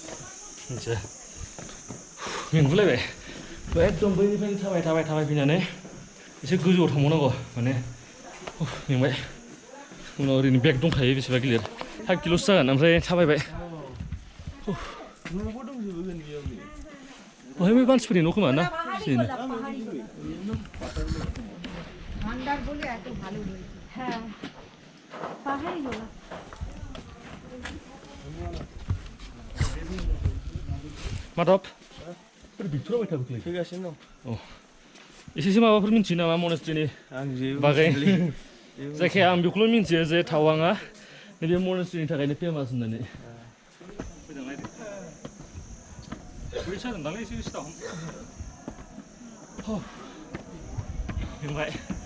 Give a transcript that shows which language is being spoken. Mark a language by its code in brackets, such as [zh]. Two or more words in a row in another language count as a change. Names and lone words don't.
[brx] 이제 मेंगुलायबाय एकदम बैनिफ्रायनो थाबाय फैनानै एसे गोजौआव थांबावनांगौ माने मेंबाय उनाव ओरैनो बेग दंखायो बेसेबा गिलिर 5 किल'सो जागोन ओमफ्राय थाबायबाय न'बो दंजोबो बेयाव बहाय बै मानसिफोरनि न' खोमा ना बेनो [bn] ঠান্ডার বলে এত ভালো হয়েছে হ্যাঁ পাহাড়ি গোলা [brx] माधब बिथोराव बाय थाबोखलै फैगासिनो दं एसेसो माबाफोर मिन्थियो नामा मनेस्ट्रिनि आं जेबो बागै जायखिया आं बेखौल' मिन्थियो जे टावांआ नैबे मनेस्ट्रिनि थाखायनो फेमास होननानै जादोंदांलै एसे सिथाव मेंबाय